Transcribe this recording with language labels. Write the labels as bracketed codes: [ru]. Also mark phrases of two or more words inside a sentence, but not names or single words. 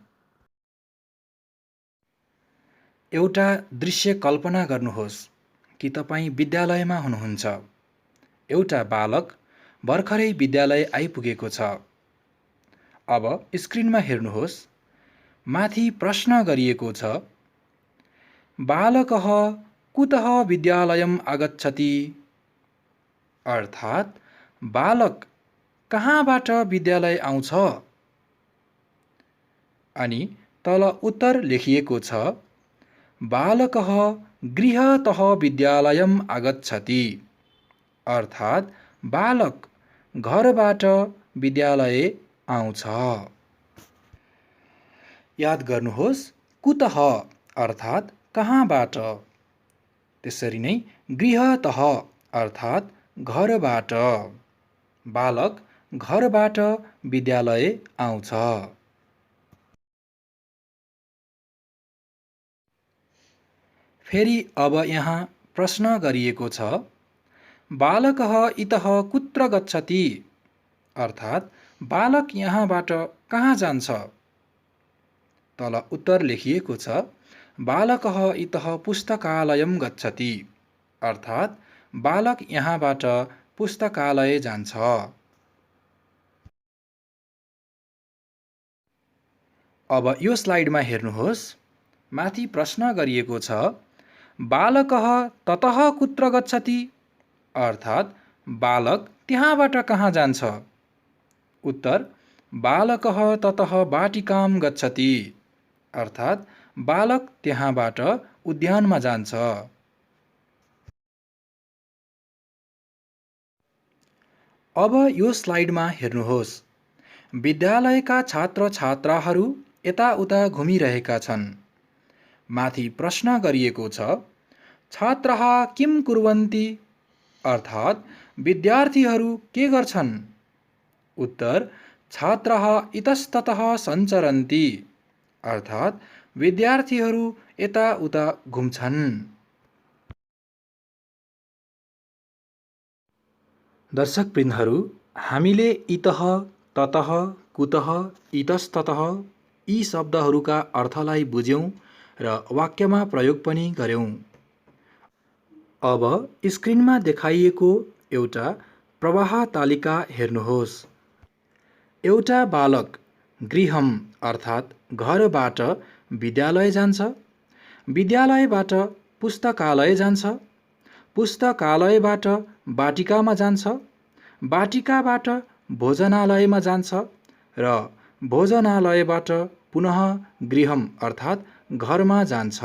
[ne] एउटा दृश्य कल्पना गर्नुहोस् कि तपाईँ विद्यालयमा हुनुहुन्छ। एउटा बालक भर्खरै विद्यालय आइपुगेको छ। अब स्क्रिनमा हेर्नुहोस्। माथि प्रश्न गरिएको छ, [sa] बालकः कुतः विद्यालयम् आगच्छति? [ne] अर्थात् बालक कहाँबाट विद्यालय आउँछ? अनि तल उत्तर लेखिएको छ, [sa] बालकः गृहतः विद्यालयम् आगच्छति। [ne] अर्थात् बालक घरबाट विद्यालय आउँछ। याद गर्नुहोस्, कुतः अर्थात् कहाँबाट। त्यसरी नै गृहतः अर्थात् घरबाट। बालक घरबाट विद्यालय आउँछ। फेरि अब यहाँ प्रश्न गरिएको छ, [sa] बालकः इतः कुत्र गच्छति [ne] अर्थात् बालक यहाँबाट कहाँ जान्छ। तल उत्तर लेखिएको छ, [sa] बालकः इतः पुस्तकालयं गच्छति [ne] अर्थात् बालक यहाँबाट पुस्तकालय जान्छ। अब यो स्लाइडमा हेर्नुहोस्, माथि प्रश्न गरिएको छ, [sa] बालकः ततः कुत्र गच्छति [ne] अर्थात् बालक त्यहाँबाट कहाँ जान्छ। उत्तर, [sa] बालकः ततः वाटिकां गच्छति [ne] अर्थात् बालक त्यहाँबाट उद्यानमा जान्छ। अब यो स्लाइडमा हेर्नुहोस्, विद्यालयका छात्र छात्राहरू यताउता घुमिरहेका छन्। माथि प्रश्न गरिएको छ, [sa] छात्राः किं कुर्वन्ति [ne] अर्थात् विद्यार्थीहरू के गर्छन्। उत्तर, [sa] छात्राः इतस्ततः सञ्चरन्ति [ne] अर्थात् विद्यार्थीहरू यताउता घुम्छन्। दर्शकवृन्दहरू, हामीले इतः, ततः, कुतः, इतस्ततः यी शब्दहरूका अर्थलाई बुझ्यौं र वाक्यमा प्रयोग पनि गर्यौं। अब स्क्रिनमा देखाइएको एउटा प्रवाह तालिका हेर्नुहोस्। एउटा बालक गृहम् अर्थात् घरबाट विद्यालय जान्छ, विद्यालयबाट पुस्तकालय जान्छ, पुस्तकालयबाट वाटिकामा जान्छ, वाटिकाबाट भोजनालयमा जान्छ र भोजनालयबाट पुनः गृहम् अर्थात् घरमा जान्छ।